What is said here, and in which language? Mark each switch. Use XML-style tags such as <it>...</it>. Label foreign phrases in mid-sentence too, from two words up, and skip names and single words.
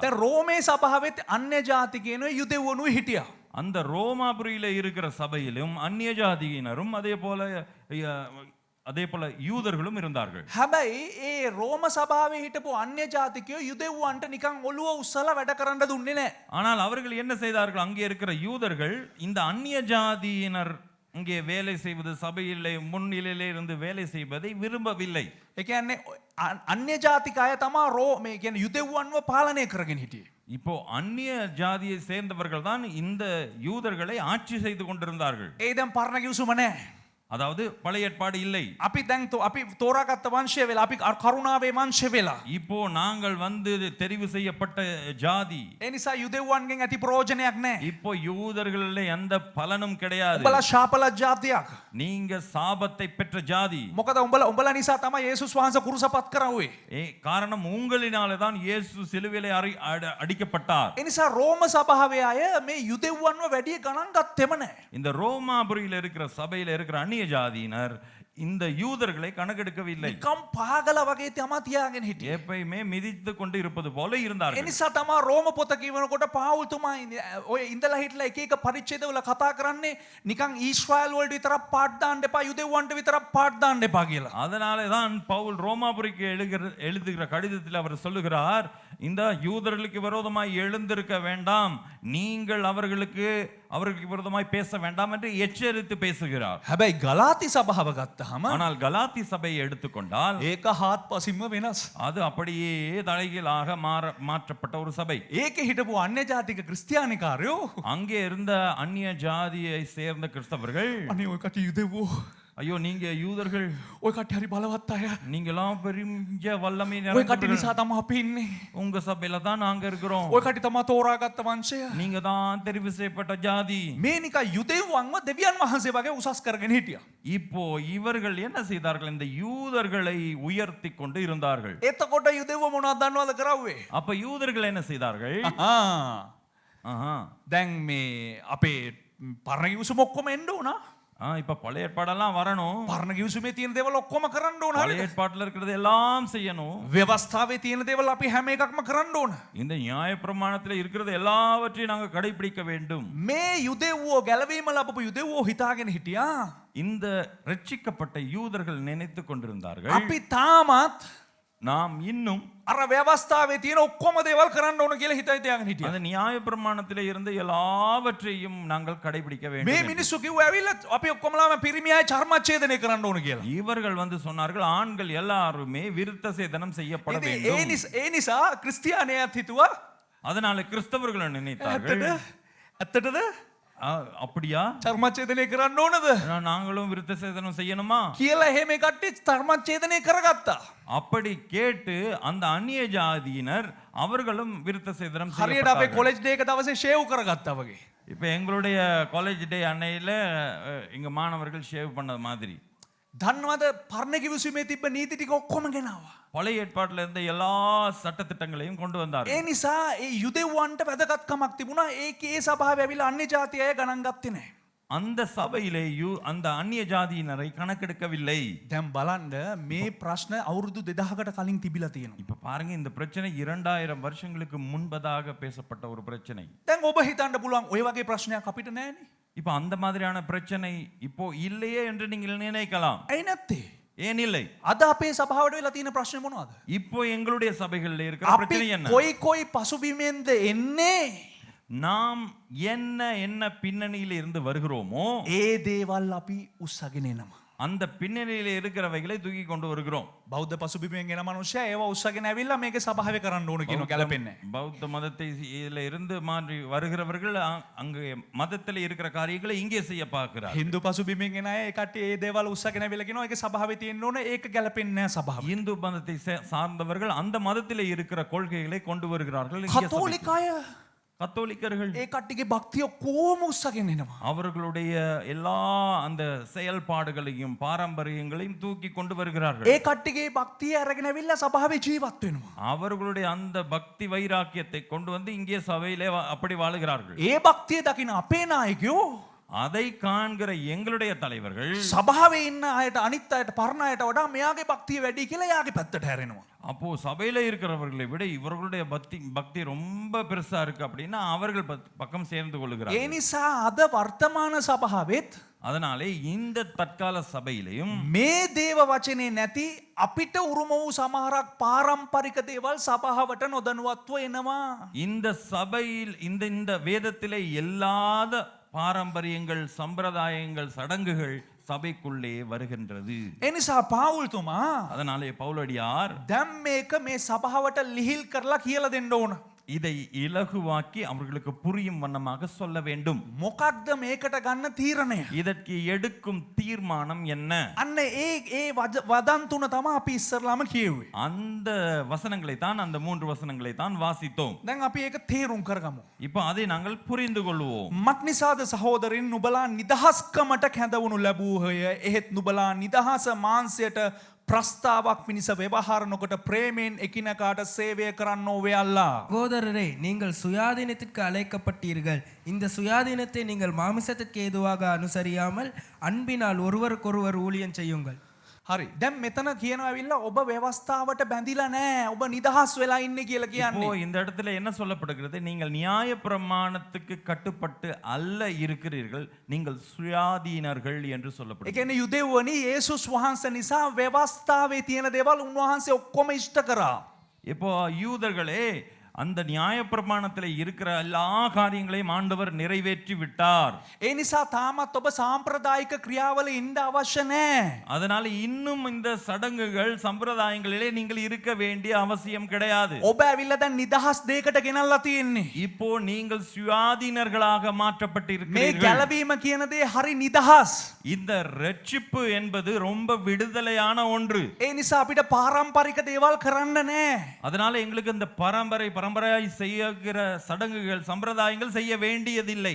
<si>දැන් රෝමේ සභාවෙත් අන්‍ය ජාතිකයනුයි යුදෙව්වනුයි හිටියා.</si> <ta>அந்த ரோமாபுரியில இருக்கிற சபையிலும் அந்நிய ஜாதியினரும் அதே போல யூதர்களும் இருந்தார்கள்.</ta> <si>හැබැයි ඒ රෝම සභාවේ හිටපු අන්‍ය ජාතිකයෝ යුදෙව්වන්ට නිකන් ඔළුව උස්සලා වැඩ කරන්න දුන්නේ නැහැ.</si> <ta>ஆனால் அவர்கள் என்ன செய்தார்கள்? அங்கே இருக்கிற யூதர்கள் இந்த அந்நிய ஜாதியினர் இங்கே வேலை செய்வது, சபையிலே முன்னிலையிலே இருந்து வேலை செய்வதை விரும்பவில்லை.</ta> <si>ඒ කියන්නේ අන්‍ය ජාතික අය තමා මේ කියන්නේ යුදෙව්වන්ව පාලනය කරගෙන හිටියේ.</si> <ta>இப்போ அந்நிய ஜாதியை சேர்ந்தவர்கள் தான் இந்த யூதர்களை ஆட்சி செய்து கொண்டிருந்தார்கள்.</ta> <si>ඒ දැන් පරණ කිව්සුම නැහැ.</si> <ta>அதாவது பழைய ஏற்பாடு இல்லை.</ta> <si>අපි තෝරාගත්ත වංශය වෙලා අපි කරුණාවේ වංශය වෙලා.</si> <ta>இப்போ நாங்கள் தெரிவு செய்யப்பட்ட ஜாதி.</ta> <si>ඒ නිසා යුදෙව්වන්ගෙන් ඇති ප්‍රයෝජනයක් නැහැ.</si> <ta>இப்போ யூதர்களிலே எந்த பலனும் கிடையாது.</ta> <si>උඹලා ශාපලත් ජාතියක්.</si> <ta>நீங்க சாபத்தை பெற்ற ஜாதி.</ta> <si>මොකද උඹලා නිසා තමයි යේසුස් වහන්සේ කුරුසපත් කරවුවේ.</si> <ta>காரணம் உங்களினாலே தான் இயேசு சிலுவையிலே அடிக்கப்பட்டார்.</ta> <si>ඒ නිසා රෝම සභාවේ අය මේ යුදෙව්වන්ව වැඩි ගණන් ගත්තෙම නැහැ.</si> <ta>இந்த ரோமாபுரியில இருக்கிற சபையில இருக்கிற அந்நிய ஜாதியினர் இந்த யூதர்களை கணக்கெடுக்கவில்லை.</ta> <si>නිකම් පාගල වගේ තමා තියාගෙන හිටියේ.</si> <ta>எப்பயுமே மிதித்து கொண்டு இருப்பது போல</ta> <si>ඒ</si> <ta>இருந்தார்கள்.</ta> <si>නිසා තමා රෝම පොත කියවනකොට පාවුල්තුමා ඔය ඉඳලා හිටලා එක එක පරිච්ඡේදවල කතා කරන්නේ නිකන් ඊශ්‍රායල් වලට විතරක් පාඩ් දාන්න එපා, යුදෙව්වන්ට විතරක් පාඩ් දාන්න එපා කියලා.</si> <ta>அதனாலே தான் பவுல் ரோமாபுரிக்கு எழுதுகிற கடிதத்தில் அவர் சொல்லுகிறார், இந்த யூதர்களுக்கு விரோதமாய் எழுந்திருக்க வேண்டாம், நீங்கள் அவர்களுக்கு விரோதமாய் பேச வேண்டாம் என்று எச்சரித்து பேசுகிறார்.</ta> <si>හැබැයි ගලාති සභාව ගත්තාම</si> <ta>ஆனால் கலாத்தி சபையை எடுத்துக்கொண்டால்</ta> <si>ඒක හාත්පසින්ම වෙනස්.</si> <ta>அது அப்படியே தலைகீழாக மாற்றப்பட்ட ஒரு சபை.</ta> <si>ඒකේ හිටපු අන්‍ය ජාතික ක්‍රිස්තියානිකාරයෝ</si> <ta>அங்கே இருந்த அந்நிய ஜாதியை சேர்ந்த கிறிஸ்தவர்கள்,</ta> <si>අනේ ඔය කටි යුදෙව්වෝ</si> <ta>ஐயோ நீங்க யூதர்கள்,</ta> <si>ඔය කට්ටිය හරි බලවත් අය.</si> <ta>நீங்களாம் பெரிய வல்லமை</ta> <si>ඔය කට්ටිය</si> <ta>நிறைந்தவர்கள்.</ta> <si>නිසා තමයි අපි ඉන්නේ.</si> <ta>உங்க சபையில தான் நாங்க இருக்கிறோம்.</ta> <si>ඔය කට්ටිය තමයි තෝරාගත්ත වංශය.</si> <ta>நீங்க தான் தெரிவு செய்யப்பட்ட ஜாதி.</ta> <si>මේ නිකන් යුදෙව්වන්ව දෙවියන් වහන්සේ වගේ උසස් කරගෙන හිටියා.</si> <ta>இப்போ இவர்கள் என்ன செய்தார்கள்? இந்த யூதர்களை உயர்த்தி கொண்டு இருந்தார்கள்.</ta> <si>එතකොට යුදෙව්ව මොනවද දන්නවද කරව්වේ?</si> <ta>அப்ப யூதர்கள் என்ன செய்தார்கள்? ஆஹா.</ta> <si>දැන් මේ අපේ පරණ කිවිසුම ඔක්කොම එන්න උනා.</si> <ta>இப்ப பழைய ஏற்பாடெல்லாம் வரணும்.</ta> <si>පරණ කිවිසුමේ තියෙන දේවල් ඔක්කොම කරන්න ඕන.</si> <ta>பழைய ஏற்பாட்டுல இருக்கிறது எல்லாம் செய்யணும்.</ta> <si>ව්‍යවස්ථාවේ තියෙන දේවල් අපි හැම එකක්ම කරන්න ඕන.</si> <ta>இந்த நியாய பிரமாணத்துல இருக்கிறது எல்லாவற்றையும் நாங்க கடைபிடிக்க வேண்டும்.</ta> <si>මේ යුදෙව්වෝ ගැලවීම ලැබපු යුදෙව්වෝ හිතාගෙන හිටියා.</si> <ta>இந்த ரட்சிக்கப்பட்ட யூதர்கள் நினைத்து கொண்டிருந்தார்கள்,</ta> <si>අපි තාමත්</si> <ta>நாம் இன்னும்</ta> <si>අර ව්‍යවස්ථාවේ තියෙන ඔක්කොම දේවල් කරන්න ඕන කියලා හිතයි තියාගෙන හිටියා.</si> <ta>அந்த நியாய பிரமாணத்திலே இருந்து எல்லாவற்றையும் நாங்கள் கடைபிடிக்க</ta> <si>මේ</si> <ta>வேண்டும்.</ta> <si>මිනිස්සු කිව්වා ඇවිල්ලා අපි ඔක්කොමලාම පිරිමියයි චර්මච්ඡේදනය කරන්න ඕන කියලා.</si> <ta>இவர்கள் வந்து சொன்னார்கள், ஆண்கள் எல்லாருமே விருத்த சேதனம் செய்யப்பட</ta> <si>ඉතින්</si> <ta>வேண்டும்.</ta> <si>ඒ නිසා ක්‍රිස්තියානියත් හිතුවා</si> <ta>அதனால கிறிஸ்தவர்கள் நினைத்தார்கள்,</ta> <si>ඇත්තටද</si> <ta>அப்படியா</ta> <si>චර්මච්ඡේදනය කරන්න ඕනද</si> <ta>நாங்களும் விருத்த சேதனம் செய்யணுமா</ta> <si>කියලා එහෙම කට්ටිය චර්මච්ඡේදනය කරගත්තා.</si> <ta>அப்படி கேட்டு அந்த அந்நிய ஜாதியினர் அவர்களும் விருத்த சேதனம்</ta> <si>හරියට අපේ</si> <ta>செய்யப்பட்டார்கள்.</ta> <en>college day</en> <si>එක දවසේ ෂේව් කරගත්තා වගේ.</si> <ta>இப்ப எங்களுடைய</ta> <en>college day</en> <ta>அன்னையில இங்க மாணவர்கள் ஷேவ் பண்ணது மாதிரி</ta> <si>දන්නවද පරණ කිවිසුමේ තිබ්බ නීති ටික ඔක්කොම ගෙනාවා.</si> <ta>பழைய ஏற்பாட்டுல இருந்த எல்லா சட்டத்திட்டங்களையும் கொண்டு வந்தார்கள்.</ta> <si>ඒ නිසා ඒ යුදෙව්වන්ට වැදගත්කමක් තිබුණා. ඒකේ ඒ සභාවේ ඇවිල්ලා අන්‍ය ජාති අය ගණන් ගත්තේ නැහැ.</si> <ta>அந்த சபையிலேயும் அந்த அந்நிய ஜாதியினரை கணக்கெடுக்கவில்லை.</ta> <si>දැන් බලන්න මේ ප්‍රශ්න අවුරුදු 2000කට කලින් තිබිලා තියෙනවා.</si> <ta>இப்ப பாருங்க, இந்த பிரச்சனை 2000 வருஷங்களுக்கு முன்பதாக பேசப்பட்ட ஒரு பிரச்சனை.</ta> <si>දැන් ඔබ හිතන්න පුළුවන් ඔය වගේ ප්‍රශ්නයක් අපිට නැහැනේ.</si> <ta>இப்ப அந்த மாதிரியான பிரச்சனை இப்போ இல்லையே என்று நீங்கள் நினைக்கலாம்.</ta> <si>ඇයි නැත්තේ?</si> <ta>ஏன் இல்லை?</ta> <si>අද අපේ සභාවට වෙලා තියෙන ප්‍රශ්නේ මොනවද?</si> <ta>இப்போ எங்களுடைய சபைகளில் இருக்கிற</ta> <si>අපි</si> <ta>பிரச்சனை என்ன?</ta> <si>කොයි පසුබිමෙන්ද එන්නේ?</si> <ta>நாம் என்ன பின்னணியில இருந்து வருகிறோமோ</ta> <si>ඒ දේවල් අපි උස්සගෙන එනවා.</si> <ta>அந்த பின்னணியில இருக்கிறவைகளை தூக்கி கொண்டு வருகிறோம்.</ta> <si>බෞද්ධ පසුබිමෙන් එන මනුස්සයා ඒව උස්සගෙන ඇවිල්ලා මේකේ සභාවේ කරන්න ඕන කියන ගැලපෙන්නේ නැහැ.</si> <ta>பௌத்த மதத்தை இதுல இருந்து மாறி வருகிறவர்கள் அங்கு மதத்தில் இருக்கிற காரியங்களை இங்கே செய்ய பார்க்கிறார்.</ta> <si>හින්දු පසුබිමෙන් එන අය ඒ කට්ටිය ඒ දේවල් උස්සගෙන ඇවිල්ලා කියනවා ඒකේ සභාවේ තියෙන්න ඕන ඒක ගැලපෙන්නේ නැහැ සභාව.</si> <ta>இந்து மதத்தை சார்ந்தவர்கள் அந்த மதத்திலே இருக்கிற கொள்கைகளை கொண்டு வருகிறார்கள். இங்கே சபைக்கு.</ta> <si>කතෝලික අය</si> <ta>கத்தோலிக்கர்கள்</ta> <si>ඒ කට්ටියගේ භක්තිය කොහොම උස්සගෙන එනවා.</si> <ta>அவர்களுடைய எல்லா அந்த செயல்பாடுகளையும் பாரம்பரியங்களையும் தூக்கி கொண்டு வருகிறார்கள்.</ta> <si>ඒ කට්ටියගේ භක්තිය අරගෙන ඇවිල්ලා සභාවේ ජීවත් වෙනවා.</si> <ta>அவர்களுடைய அந்த பக்தி வைராக்கியத்தை கொண்டு வந்து இங்கே சபையிலே அப்படி வாழுகிறார்கள்.</ta> <si>ඒ භක්තිය දකින අපේ නායකයෝ</si> <ta>அதை காண்கிற எங்களுடைய தலைவர்கள்</ta> <si>සභාවේ ඉන්න අයට අනිත් අයට පරණ අයට වඩා මෙයාගේ භක්තිය වැඩි කියලා එයාගේ පැත්තට හැරෙනවා.</si> <ta>அப்போ சபையில இருக்கிறவர்களை விட இவர்களுடைய பக்தி ரொம்ப பெருசா இருக்கு அப்படின்னா அவர்கள் பக்கம் சேர்ந்து</ta> <si>ඒ</si> <ta>கொள்கிறார்கள்.</ta> <si>නිසා අද වර්තමාන සභාවෙත්</si> <ta>அதனாலே இந்த தற்கால சபையிலையும்</ta> <si>මේ දේව වචනේ නැති අපිට උරුම වූ සමහරක් පාරම්පරික දේවල් සභාවට නොදනුවත්ව එනවා.</si> <ta>இந்த சபையில் இந்த வேதத்திலே இல்லாத பாரம்பரியங்கள், சம்பிரதாயங்கள், சடங்குகள் சபைக்குள்ளே வருகின்றது.</ta> <si>ඒ නිසා පාවුල්තුමා</si> <ta>அதனாலே பவுலடியார்</ta> <si>දැන් මේක මේ සභාවට ලිහිල් කරලා කියලා දෙන්න ඕන.</si> <ta>இதை இலகுவாக்கி அவர்களுக்கு புரியும் வண்ணமாக சொல்ல வேண்டும்.</ta> <si>මොකක්ද මේකට ගන්න තීරණය?</si> <ta>இதற்கு எடுக்கும் தீர்மானம் என்ன?</ta> <si>අන්න ඒ වදන් තුන තමයි අපි ඉස්සරලාම කියෙව්වේ.</si> <ta>அந்த வசனங்களை தான், அந்த 3 வசனங்களை தான் வாசித்தோம்.</ta> <si>දැන් අපි ඒක තේරුම් කරගමු.</si> <ta>இப்போ அதை நாங்கள் புரிந்து கொள்வோம்.</ta> <si>මක්නිසාද සහෝදරින් නුබලා නිදහස්කමට කැඳවනු ලැබූහය. එහෙත් නුබලා නිදහස මාංශයට பிரஸ்தாවක් පිණිස ව්‍යවහාර නොකොට ප්‍රේමයෙන් එකිනෙකාට සේවය කරන්නෝ වෙයල්ලා.</si> <ta>சகோதரரே நீங்கள் சுயாதீனத்திற்கு அழைக்கப்பட்டீர்கள். இந்த சுயாதீனத்தை நீங்கள் மாமிசத்திற்கு ஏதுவாக அனுசரியாமல் அன்பினால் ஒருவருக்கொருவர் ஊழியம் செய்யுங்கள்.</ta> <si>හරි. දැන් මෙතන කියනවා ඇවිල්ලා ඔබ ව්‍යවස්ථාවට බැඳිලා නැහැ. ඔබ නිදහස් වෙලා ඉන්නේ කියලා</si> <ta>இப்போ</ta> <si>කියන්නේ.</si> <ta>இந்த இடத்துல என்ன சொல்லப்படுகிறது? நீங்கள் நியாய பிரமாணத்துக்கு கட்டுப்பட்டு அல்ல இருக்கிறீர்கள், நீங்கள் சுயாதீனர்கள் என்று</ta> <si>ඒ</si> <ta>சொல்லப்படுகிறது.</ta> <si>කියන්නේ යුදෙව්වනි යේසුස් වහන්සේ නිසා ව්‍යවස්ථාවේ තියෙන දේවල් උන්වහන්සේ ඔක්කොම ඉෂ්ට කරා.</si> <ta>இப்போ யூதர்களே அந்த நியாயப்பிரமாணத்தில் இருக்கிற எல்லா காரியங்களையும் ஆண்டவர் நிறைவேற்றி விட்டார்.</ta> <si>ඒ නිසා තාමත් ඔබ සාම්ප්‍රදායික ක්‍රියාවල ඉන්න අවශ්‍ය නැහැ.</si> <ta>அதனால இன்னும் இந்த சடங்குகள் சம்பிரதாயங்களிலே நீங்கள் இருக்க வேண்டிய அவசியம் கிடையாது.</ta> <si>ඔබ ඇවිල්ලා දැන් නිදහස් දෙයකට ගෙනල්ලා තියෙන්නේ.</si> <ta>இப்போ நீங்கள் சுயாதீனர்களாக</ta> <si>මේ</si> <ta>மாற்றப்பட்டிருக்கிறீர்கள்.</ta> <si>ගැලවීම කියන දේ හරි නිදහස්.</si> <ta>இந்த ரட்சிப்பு என்பது ரொம்ப விடுதலையான ஒன்று.</ta> <si>ඒ නිසා අපිට පාරම්පරික දේවල් කරන්න නැහැ.</si> <ta>அதனால எங்களுக்கு இந்த பரம்பரையாய் செய்கிற சடங்குகள் சம்பிரதாயங்கள் செய்ய வேண்டியதில்லை.</ta>